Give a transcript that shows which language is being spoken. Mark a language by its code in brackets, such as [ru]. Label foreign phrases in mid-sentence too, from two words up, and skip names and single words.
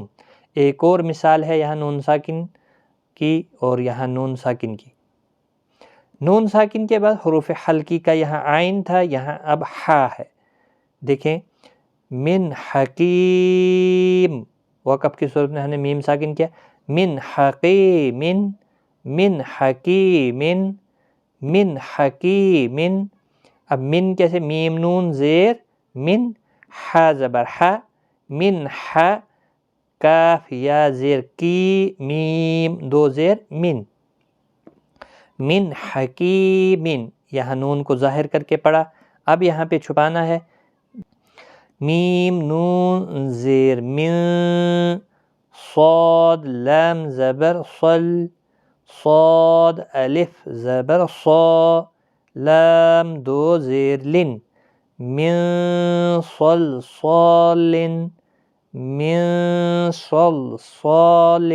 [ur] ایک اور مثال ہے یہاں نون ساکن کی اور یہاں نون ساکن کی۔ نون ساکن کے بعد حروف حلقی کا یہاں عین تھا، یہاں اب حا ہے۔ دیکھیں، [ar] من حکیم، [ur] وقف کی صورت میں ہم نے میم ساکن کیا، [ar] من حکیم، من حکیم، من حکیم. [ur] اب من کیسے؟ میم نون زیر من، ح زبر ح، من ح، کاف یا زیر کی، میم دو زیر من. [ar] من حکیم، [ur] یہاں نون کو ظاہر کر کے پڑھا. اب یہاں پہ چھپانا ہے، میم نون زیر من، صاد لام زبر صل، صاد الف زبر صا، لام دو زیر لن، [ar] من صلصال، من صلصال.